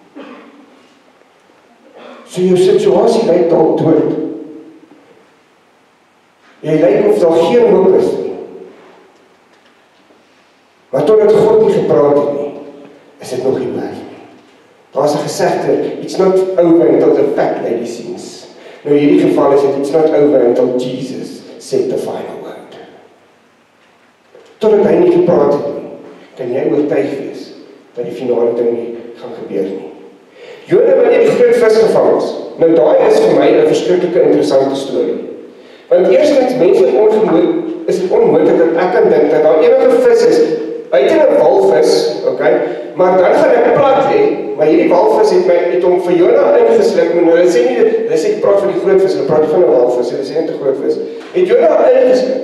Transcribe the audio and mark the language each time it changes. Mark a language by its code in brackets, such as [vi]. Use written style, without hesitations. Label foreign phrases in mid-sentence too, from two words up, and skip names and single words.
[af] So jou situasie lyk dalk dood. Jy lyk of daar geen hoop is nie. Maar totdat God nie gepraat het nie, is dit nog nie weg nie. Daar is 'n gesegde, [en] it's not over until the fat lady sings. [af] Nou in hierdie geval is dit, [en] it's not over until Jesus said the final word. [af] Totdat hy nie gepraat het nie, kan jy oortuig wees dat die finale ding nie gaan gebeur nie. Jona wanneer die groot vis gevang is. Nou daai is vir my 'n verskriklike interessante storie. Want eerstens mense is dit onmoontlik dat ek kan dink dat daar enige vis is, buite 'n walvis, okay, maar dan gaan ek plat hê, maar hierdie walvis het hom vir Jona ingesluk, maar hulle sê nie, hulle sê praat van die groot vis, hulle praat van 'n walvis, hulle sê net 'n groot vis, het Jona ingesluk.